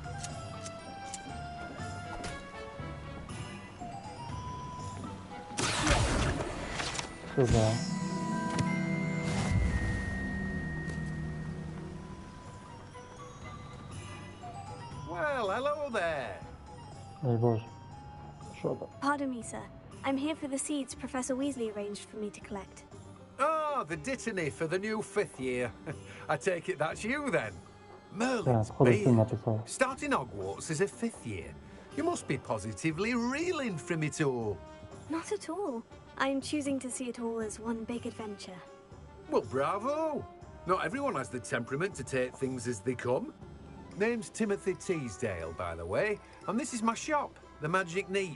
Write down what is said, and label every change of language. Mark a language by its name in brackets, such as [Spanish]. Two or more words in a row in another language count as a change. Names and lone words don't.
[Russian] Сюда. [English] Well, hello there. [Ukrainian] Дай Боже. Що там? [English] Pardon me, sir. I'm here for the seeds Professor Weasley arranged for me to collect. Oh, the dittany for the new 5th year. I take it that's you then. [Ukrainian] Так, [English] Merlin's [Ukrainian] сходу всім [English] beard. [Ukrainian] написав. [English] Starting Hogwarts as a 5th year. You must be positively reeling from it all. Not at all. I'm choosing to see it all as one big adventure. Well, bravo. Not everyone has the temperament to take things as they come. Name's Timothy Teasdale, by the way, and this is my shop, the Magic Neep.